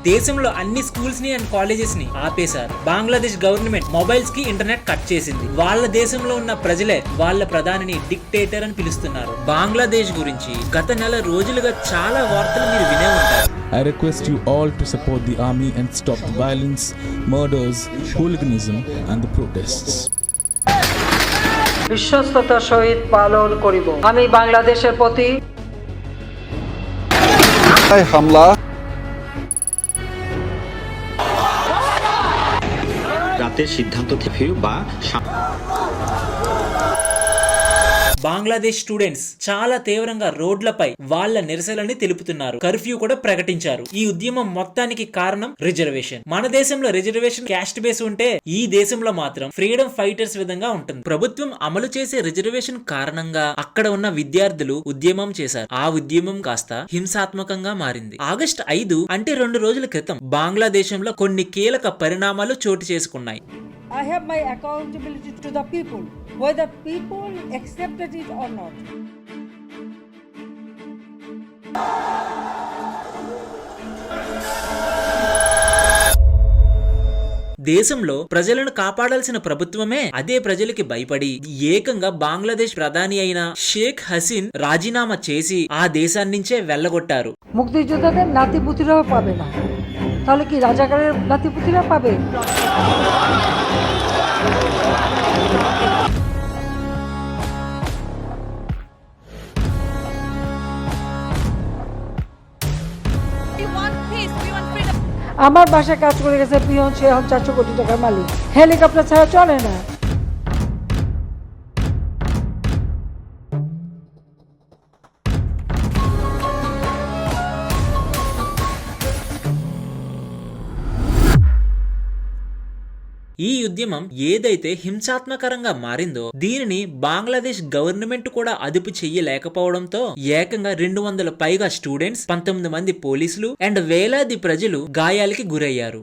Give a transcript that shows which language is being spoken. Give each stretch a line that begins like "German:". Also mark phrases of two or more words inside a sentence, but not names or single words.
Telugu: దేశంలో అన్ని స్కూల్స్ ని
English: and colleges
Telugu: ని ఆపేశారు. బంగ్లాదేశ్
English: government mobiles
Telugu: కి
English: internet cut
Telugu: చేసింది. వాళ్ళ దేశంలో ఉన్న ప్రజలే వాళ్ళ ప్రధానిని డిక్టేటర్ అని పిలుస్తున్నారు. బంగ్లాదేశ్ గురించి గత నెల రోజులుగా చాలా వార్తలు మీరు వినే ఉంటారు.
English: I request you all to support the army and stop the violence, murders, hooliganism and the protests.
Bangla: বিশ্বস্ততার সহিত পালন করিব। আমি বাংলাদেশের প্রতি হামলা রাতের সিদ্ধান্ত থেকে বা
Telugu: బంగ్లాదేశ్ స్టూడెంట్స్ చాలా తీవ్రంగా రోడ్లపై వాళ్ళ నిరసనలని తెలుపుతున్నారు. కర్ఫ్యూ కూడా ప్రకటించారు. ఈ ఉద్యమం మొత్తానికి కారణం రిజర్వేషన్. మన దేశంలో
English: reservation caste base
Telugu: ఉంటే ఈ దేశంలో మాత్రం
English: freedom fighters
Telugu: విధంగా ఉంటుంది. ప్రభుత్వం అమలు చేసే రిజర్వేషన్ కారణంగా అక్కడ ఉన్న విద్యార్థులు ఉద్యమం చేశారు. ఆ ఉద్యమం కాస్త హింసాత్మకంగా మారింది. ఆగస్టు 5 అంటే 2 రోజుల క్రితం బంగ్లాదేశంలో కొన్ని కీలక పరిణామాలు చోటు చేసుకున్నాయి.
English: I have my accountability to the people, whether people accepted it or not.
Telugu: దేశంలో ప్రజలను కాపాడాల్సిన ప్రభుత్వమే అదే ప్రజలకి భయపడి ఏకంగా బంగ్లాదేశ్ ప్రధాని అయిన షేక్ హసీన్ రాజీనామా చేసి ఆ దేశాన్నించే వెళ్ళగొట్టారు.
Bangla: মুক্তিযোদ্ধাদের নাতিপুতিরাও পাবে না, তাহলে কি রাজাকারের নাতিপুতিরা পাবে? আমার বাসায় কাজ করে গেছে পিয়ন, সে এখন 400 কোটি টাকার মালিক। হেলিকপ্টার ছাড়া চলে না।
Telugu: ఈ ఉద్యమం ఏదైతే హింసాత్మకరంగా మారిందో దీనిని బంగ్లాదేశ్ గవర్నమెంట్ కూడా అదుపు చెయ్యలేకపోవడంతో ఏకంగా 200 పైగా స్టూడెంట్స్, 19 మంది పోలీసులు అండ్ వేలాది ప్రజలు గాయాలకి గురయ్యారు.